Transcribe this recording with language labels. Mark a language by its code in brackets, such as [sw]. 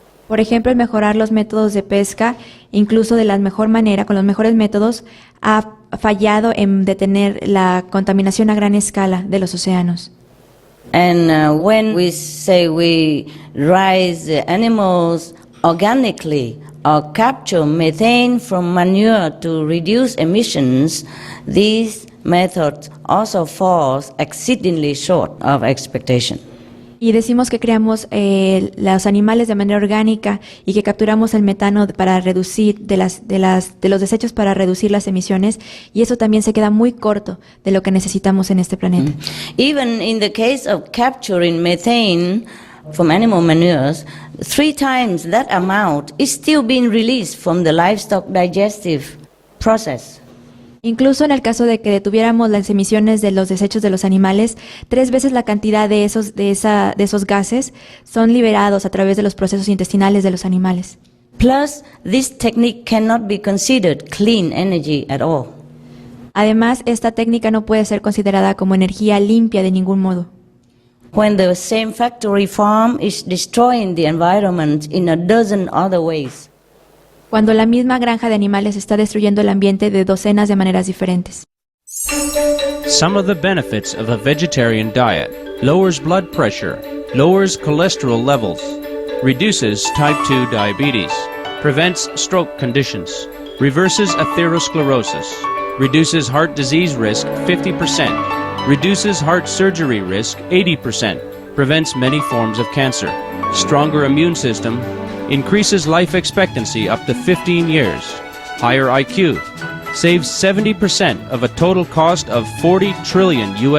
[es] Por ejemplo, el mejorar los métodos de pesca, incluso de la mejor manera, con los mejores métodos, ha fallado en detener la contaminación a gran escala de los océanos. [en] And when we say we raise the animals organically or capture methane from manure to reduce emissions, these methods also falls exceedingly short of expectation. [es] Y decimos que creamos los animales de manera orgánica y que capturamos el metano para reducir de los desechos para reducir las emisiones, y eso también se queda muy corto de lo que necesitamos en este planeta. [en] Even in the case of capturing methane from animal manures, 3 times that amount is still being released from the livestock digestive process. [es] Incluso en el caso de que detuviéramos las emisiones de los desechos de los animales, 3 veces la cantidad de esos gases son liberados a través de los procesos intestinales de los animales. [en] Plus, this technique cannot be considered clean energy at all. [es] Además, esta técnica no puede ser considerada como energía limpia de ningún modo. [en] When the same factory farm is destroying the environment in a dozen other ways. [es] Cuando la misma granja de animales está destruyendo el ambiente de docenas de maneras diferentes. [en] Some of the benefits of a vegetarian diet: lowers blood pressure, lowers cholesterol levels, reduces type 2 diabetes, prevents stroke conditions, reverses atherosclerosis, reduces heart disease risk 50%, reduces heart surgery risk 80%, prevents many forms of cancer, stronger immune system, increases life expectancy up to 15 years, higher IQ, saves 70% of a total cost of $40 trillion